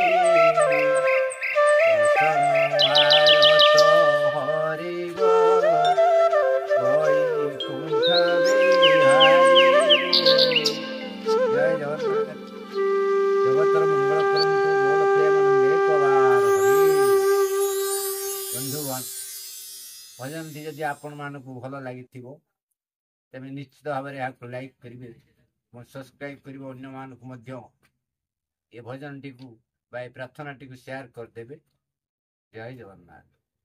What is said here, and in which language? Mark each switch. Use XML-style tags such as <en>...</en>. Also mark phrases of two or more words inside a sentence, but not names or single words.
<or>ଆରତ ହରି ବୈକୁଣ୍ଠ ବିହାରୀ। ଜୟ ଜଗନ୍ନାଥ। ଜଗତର ମଙ୍ଗଳ କରନ୍ତୁ ବୋଲ ପ୍ରେମାନନ୍ଦ। ଭଜନଟି ଯଦି ଆପଣମାନଙ୍କୁ ଭଲ ଲାଗିଥିବ ତେବେ ନିଶ୍ଚିତ ଭାବରେ ଏହାକୁ ଲାଇକ୍ କରିବେ ଏବଂ ସବସ୍କ୍ରାଇବ୍ କରିବେ, ଅନ୍ୟମାନଙ୍କୁ ମଧ୍ୟ ଏ ଭଜନଟିକୁ ବା ଏ ପ୍ରାର୍ଥନାଟିକୁ ସେୟାର କରିଦେବେ। ଜୟ ଜଗନ୍ନାଥ।</or>